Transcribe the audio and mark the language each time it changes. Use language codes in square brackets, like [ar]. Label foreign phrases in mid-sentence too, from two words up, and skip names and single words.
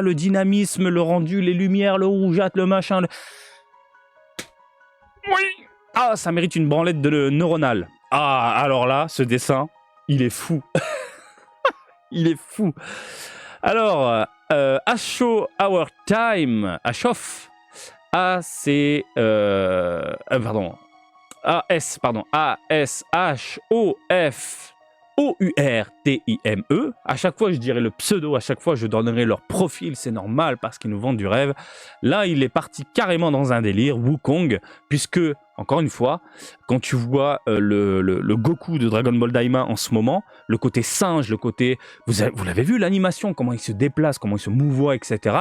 [fr] Le dynamisme, le rendu, les lumières, le rougeâtre, le machin... Oui. Ah, ça mérite une branlette de neuronale. Ah, alors là, ce dessin, il est fou. Il est fou. Alors, Asho Our Time, Ashof, A-S-H-O-F O-U-R-T-I-M-E. À chaque fois, je dirais le pseudo, à chaque fois, je donnerai leur profil, c'est normal parce qu'ils nous vendent du rêve. Là, il est parti carrément dans un délire, Wukong, puisque, encore une fois, quand tu vois le Goku de Dragon Ball Daima en ce moment, le côté singe, le côté... Vous l'avez vu, l'animation, comment il se déplace, comment il se mouvoie, etc.